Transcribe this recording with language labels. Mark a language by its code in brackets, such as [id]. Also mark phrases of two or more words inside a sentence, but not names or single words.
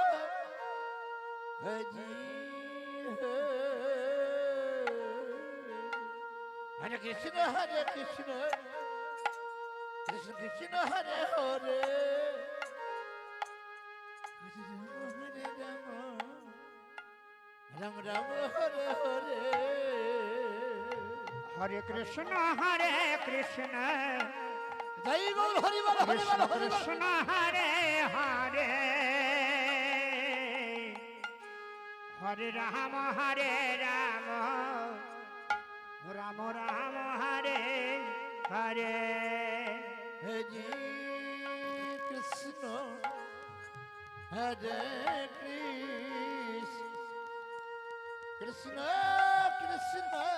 [sa] হরি হরে কৃষ্ণ হরে কৃষ্ণ কৃষ্ণ কৃষ্ণ হরে হরে হরে রাম রাম রাম হরে হরে Hare Krishna Hare Krishna [bn] জয় বল হরি বল হরি বল Krishna হরি বল [sa] Krishna Hare Hare Hare Rama Hare Rama Rama Rama Hare Hare হরে কৃষ্ণ হরে কৃষ্ণ কৃষ্ণ কৃষ্ণ